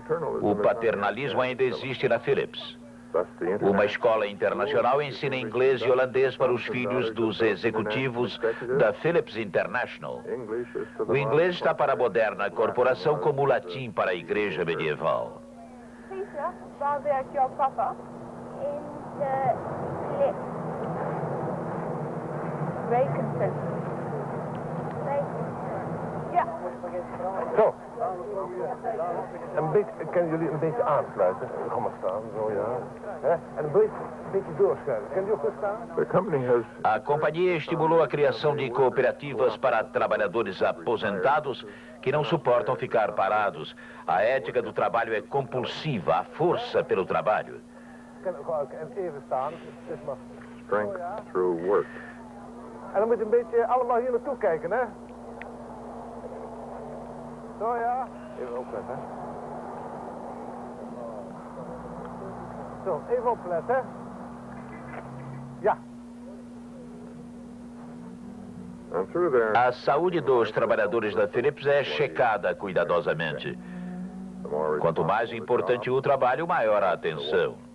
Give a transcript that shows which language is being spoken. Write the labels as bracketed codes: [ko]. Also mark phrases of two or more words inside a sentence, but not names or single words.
[pt] O paternalismo ainda existe na Philips. Uma escola internacional ensina inglês e holandês para os filhos dos executivos da Philips International. O inglês está para a moderna corporação como o latim para a igreja medieval. [nl] Peter, waar werkt jouw papa? In de Philips. Rekencentrum. Ja. Zo. Kunnen jullie een beetje aansluiten? Ga maar staan, zo ja. En een beetje doorschuiven. Kunnen jullie goed staan? [pt] A companhia estimulou a criação de cooperativas para trabalhadores aposentados que não suportam ficar parados. A ética do trabalho é compulsiva, a força pelo trabalho. [nl] Even staan. [en] Strength through work. [nl] En dan moet je een beetje allemaal hier naartoe kijken, hè? Zo ja. Even opletten. Zo, even opletten. Ja. [pt] A saúde dos trabalhadores da Philips é checada cuidadosamente. Quanto mais importante o trabalho, maior a atenção.